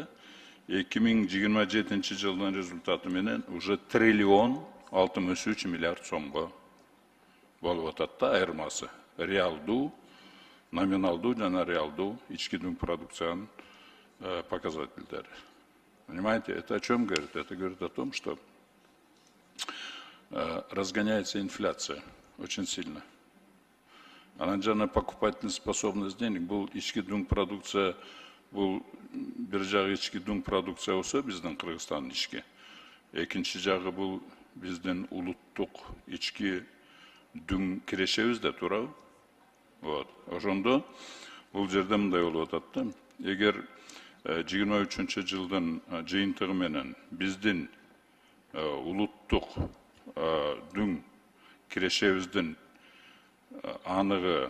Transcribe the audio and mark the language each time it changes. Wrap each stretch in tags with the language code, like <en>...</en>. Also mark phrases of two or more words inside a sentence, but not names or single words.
<ky>2027 жылдын результаты менен уже триллион 63 миллиард сомго болуп атат да айырмасы. Реалдуу, номиналдуу жана реалдуу ички дүң продукциянын показательдери.</ky> <ru>Понимаете, это о чем говорит? Это говорит о том, что разгоняется инфляция очень сильно.</ru> <ky>Анан жана</ky> <ru>покупательная способность денег,</ru> <ky>бул ички дүң продукция, бул бир жагы ички дүң продукция болсо биздин Кыргызстандын ички. Экинчи жагы бул биздин улуттук ички дүң кирешебиз да, туурабы? Вот. Ошондо бул жерде мындай болуп атат да. Эгер 23 жылдын жыйынтыгы менен биздин улуттук дүң кирешебиздин анығы,</ky>